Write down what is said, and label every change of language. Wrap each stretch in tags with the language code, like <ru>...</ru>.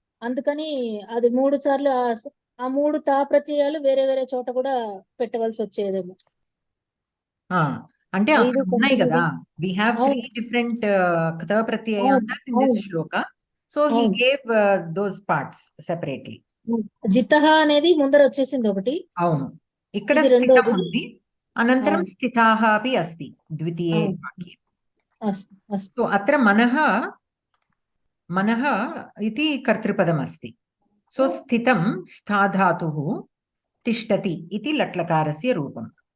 <te>అందుకని అది 3 సార్లు ఆ 3 తా ప్రత్యయాలు వేరే వేరే చోట కూడా పెట్టవలసి వచ్చేదేమో. అంటే ఉన్నాయి కదా,</te> <en>we have 3 different తా ప్రత్యయాంతాస్ in this shloka, so he gave those parts separately.</en> <te>జితః అనేది ముందర వచ్చేసింది ఒకటి. అవును, ఇక్కడ స్థితం ఉంది,</te> <sa>అనంతరం స్థితాః అపి అస్తి ద్వితీయే వాక్యే. సో అత్ర మనః इति कर्तृपदम् अस्ति. सो स्थितं स्थाधातुः तिष्ठति इति लट्लकारस्य रूपम्.</sa>